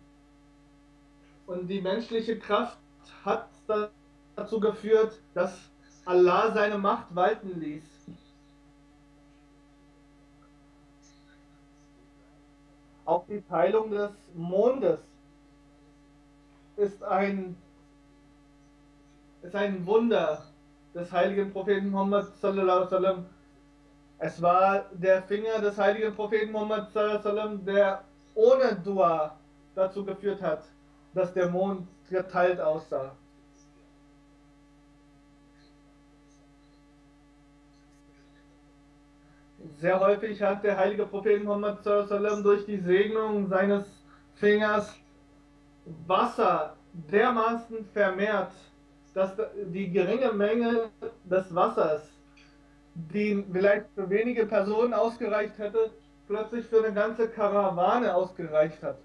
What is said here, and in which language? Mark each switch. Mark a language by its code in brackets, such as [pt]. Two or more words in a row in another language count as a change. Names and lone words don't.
[de] Und die menschliche Kraft hat dazu geführt, dass Allah seine Macht walten ließ. Auch die Teilung des Mondes ist ein Wunder des heiligen Propheten Muhammad [ar] صلى الله عليه وسلم. [de] Es war der Finger des heiligen Propheten Muhammad [ar] صلى الله عليه وسلم, [de] der ohne Dua dazu geführt hat, dass der Mond geteilt aussah. Sehr häufig hat der heilige Prophet Muhammad [ar] صلى الله عليه وسلم [de] durch die Segnung seines Fingers Wasser dermaßen vermehrt, dass die geringe Menge des Wassers, die vielleicht für wenige Personen ausgereicht hätte, plötzlich für eine ganze Karawane ausgereicht hat.